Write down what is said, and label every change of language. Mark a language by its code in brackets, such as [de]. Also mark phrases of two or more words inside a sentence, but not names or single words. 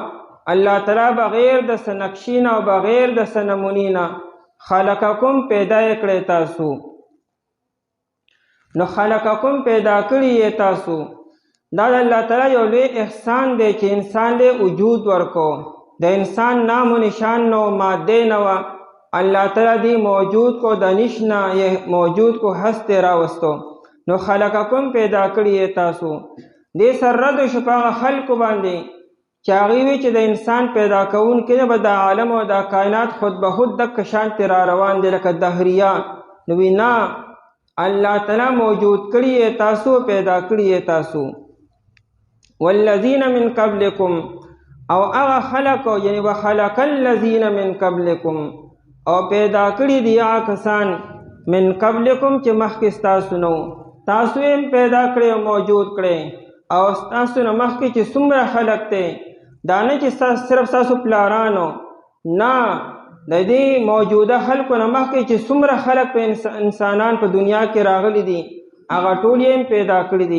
[ps] الله تعالی بغیر د څه نقشې نه او بغیر د څه نمونې نه خلقکم پیدا یې کړی تاسو. نو خلقکم پیدا کړي تاسو. دا د الله تعالی یو لوی احسان دی چې انسان له وجود ورکو. د انسان نام و نشان نو، ماده نه وه، الله تعالی دی موجود کو، د نشنا یہ موجود کو هست راوستو. نو خلقکم پیدا کړي تاسو. دې سر رد شو په هغه خلقو باندې چې هغوی وی چې د انسان پیدا کوونکی نه به د عالم او د کائنات خود به خود دک شانتې را روان دی لکه دهریه. نو وی نه، الله تعالی موجود کړي تاسو، پیدا کړي تاسو. [ar] والذین من قبلکم، [ps] او هغه خلقو، یعنی [ar] وخلق الذین من قبلکم، [ps] او پیدا کړي دي هغه کسان [ar] من قبلکم [ps] چې مخکې ستاسو نو. تاسو یې پیدا کړي او موجود کړي. او ستاسو نه مخکې چې څومره خلق دی، دا نه چې صرف ستاسو پلارانو، نه، د دې موجوده خلقو نه مخکې چې څومره خلق په انسانان په دنیا کې راغلي دي هغه ټول یې پیدا کړي دي.